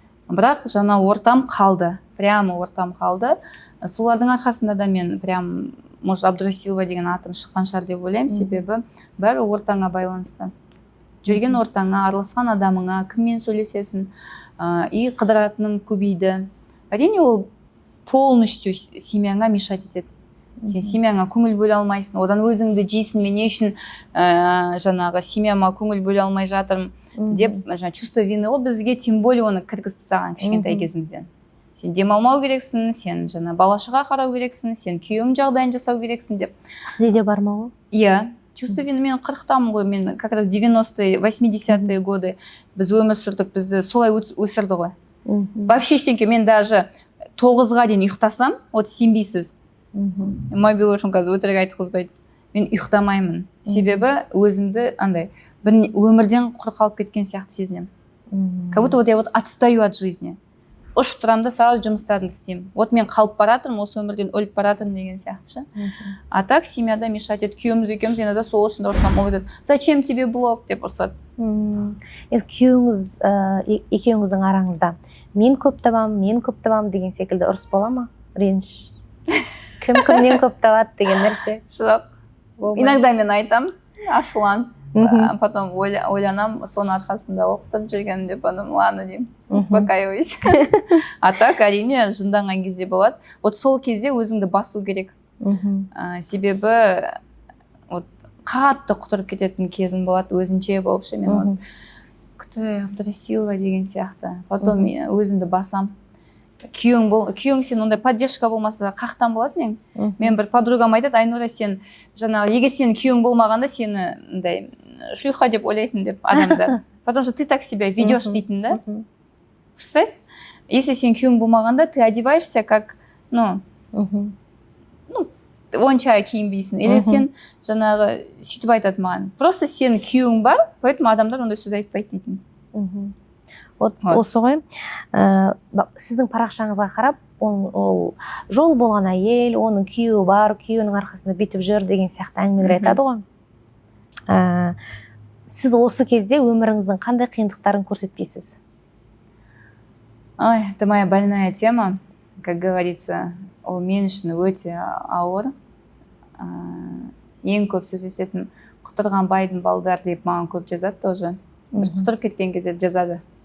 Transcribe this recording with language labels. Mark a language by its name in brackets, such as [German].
[Kazakh] Бірақ жаңа ортам қалды, прямо ортам қалды. Солардың арқасында да мен прям, может, Абдурасилова деген атым шыққан шығар деп ойлаймын, себебі бәрі ортаңа байланысты. Жүрген ортаңа, араласқан адамыңа, кіммен сөйлесесің, и қыдыратыным көбейді. Әрине ол полностью семьяңа мешать етеді. Сен семьяңа көңіл бөле алмайсың, одан өзіңді жейсің, мен не үшін жаңағы семьяма көңіл бөле алмай жатырмын деп чувство вины ғой бізге, тем более оны кіргізіп тастаған кішкентай кезімізден. Сен демалмау керексің, сен жаңа бала-шаға қарау керексің, сен күйеуің жағдайын жасау керексің деп. Сізде де бар ма ол? Иә, чувство вины, мен 40-тамын ғой, мен как раз 90-е 80-е годы біз өмір сүрдік, бізді солай өсірді ғой. Вообще ештеңке, мен даже 9-ға дейін ұйықтасам, вот сенбейсіз, мобил үшін қазір өтірік айтқызбайды, мен ұйықтамаймын. Себебі өзімді андай бір өмірден құр қалып кеткен сияқты сезінемін. [Russian] Как будто вот я вот отстаю от жизни. [Kazakh] Ұшып тұрамын да сразу жұмыстарын істеймін. Вот мен қалып баратырмын, осы өмірден өліп баратырмын деген сияқты. А так семьяда мешать етеді. Күйеуіміз екеуміз енді сол үшін ұрсам, ол айтады, [Russian] зачем тебе блог [Kazakh] деп ұрсады. Күйеуіңіз екеуіңіздің араңызда мен көп табам деген секілді ұрыс бола ма? Реніш. Кім кімнен көп табады деген нәрсе? Жоқ. Иногда мен айтам, ашуланып. Потом ойланам, соның арқасында оқытып жүргенім деп, потом ладно деймін, успокаивайся. А так әрине жынданған кезде болады. Вот сол кезде өзіңді басу керек. Себебі вот қатты құтырып кететін кезім болады, өзінше болып ше, мен вот [Russian] кто я, [Kazakh] Абдрасилова деген сияқты. Потом өзімді басам. Күйеуің сен ондай поддержка болмаса қақтан болады нең? Мен бір подругам айтады, Айнура, сен жаңағы егер сен күйеуің болмағанда сені андай шлюха деп ойлайтын деп адамдар. [Russian] Потому что ты так себя ведешь [Kazakh] дейтін да. Представь, если сен күйеуің болмағанда [Russian] ты одеваешься как, [Kazakh] онша киінбейсің. Или сен жаңағы сөйтіп айтады маған. Просто сен күйеуің бар, поэтому адамдар ондай сөз айтпайды дейтін. Осы ғой, сіздің парақшаңызға қарап, ол жол болған әйел, оның күйеуі бар, күйеуінің арқасында бүйтіп жүр деген сияқты әңгімелер айтады ғой. Сіз осы кезде өміріңіздің қандай қиындықтарын көрсетпейсіз? [Russian] Ой, это моя больная тема, как говорится, [Kazakh] ол мен үшін өте ауыр. Ең көп сөз естетін құтырған байдың балдар деп маған көп жазады тоже. Бір құтырып кеткен кезде жазады.